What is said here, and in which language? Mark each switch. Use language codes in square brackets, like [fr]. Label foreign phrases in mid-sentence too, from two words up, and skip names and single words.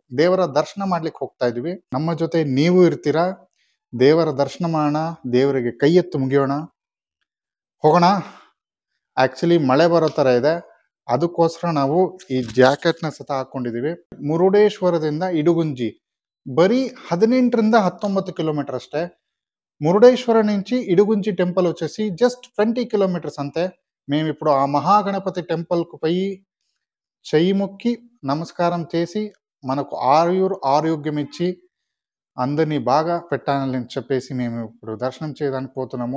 [kn] ದೇವರ ದರ್ಶನ ಮಾಡ್ಲಿಕ್ಕೆ ಹೋಗ್ತಾ ಇದೀವಿ. ನಮ್ಮ ಜೊತೆ ನೀವು ಇರ್ತೀರಾ. ದೇವರ ದರ್ಶನ ಮಾಡೋಣ, ದೇವರಿಗೆ ಕೈ ಎತ್ತು ಮುಗಿಯೋಣ, ಹೋಗೋಣ. ಆಕ್ಚುಲಿ ಮಳೆ ಬರೋ ತರ ಇದೆ, ಅದಕ್ಕೋಸ್ಕರ ನಾವು ಈ ಜಾಕೆಟ್ ನ ಸತ ಹಾಕೊಂಡಿದೀವಿ. ಮುರುಡೇಶ್ವರದಿಂದ ಇಡುಗುಂಜಿ ಬರೀ 18ರಿಂದ 19 కిలోమీటర్ అಷ್ಟೇ. [te] మురుడేశ్వర నుంచి ఇడుగుంజి టెంపుల్ వచ్చేసి జస్ట్ 20 కిలోమీటర్స్ అంతే. మేము ఇప్పుడు ఆ మహాగణపతి టెంపుల్ కు పోయి చెయ్యి మొక్కి నమస్కారం చేసి మనకు ఆరోగ్యం ఇచ్చి అందరినీ బాగా పెట్టాలని చెప్పేసి మేము ఇప్పుడు దర్శనం చేయడానికి పోతున్నాము.